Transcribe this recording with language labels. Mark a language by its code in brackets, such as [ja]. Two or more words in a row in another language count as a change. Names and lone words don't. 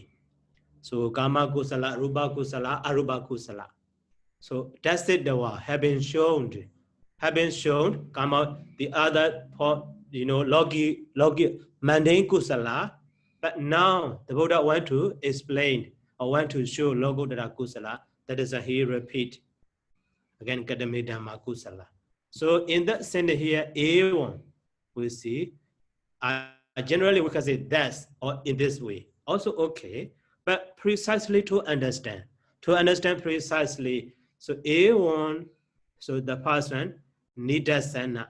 [pi] So Kama Kusala, Rupa Kusala, Arupa Kusala. [en] So that's it, the one have been shown, come out the other, logi, mundane kusala, but now the Buddha want to explain or want to show [pi] logodara kusala, [en] that is a he repeat, again, [pi] kadame dhamma kusala. [en] So in that sense here, A1, we see, generally we can say that's or in this way, also okay, but precisely to understand precisely. So A1, so the person nidasana.